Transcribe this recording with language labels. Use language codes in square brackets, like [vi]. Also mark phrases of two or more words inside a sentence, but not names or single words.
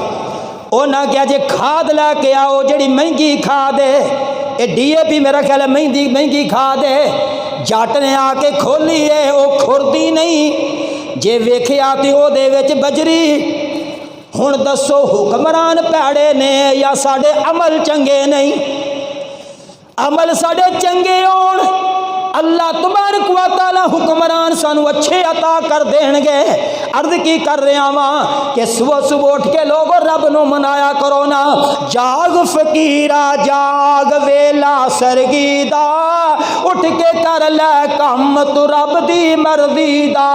[pa] انہیں کیا جے کھاد لے کے آؤ جیہڑی مہنگی کھاد ہے، یہ DAP میرا خیال ہے مہنگی کھاد ہے، جٹ نے آ کے کھولی ہے، وہ کھردی نہیں. جے ویکھیا تو اوہدے وچ بجری۔ ہن دسو حکمران بھیڑے نیں یا ساڈے عمل چنگے نہیں? عمل ساڈے چنگے ہون [ar] الله تبارك و تعالى [pa] حکمران سانوں اچھے عطا کر دین گے. عرض کی کر رہا واں کہ صبح صبح اٹھ کے لوگوں رب نوں منایا کرو نا. جاگ فقیرا جاگ ویلا سرگی دا، اٹھ کے کر لے کم توں رب دی مرضی دا.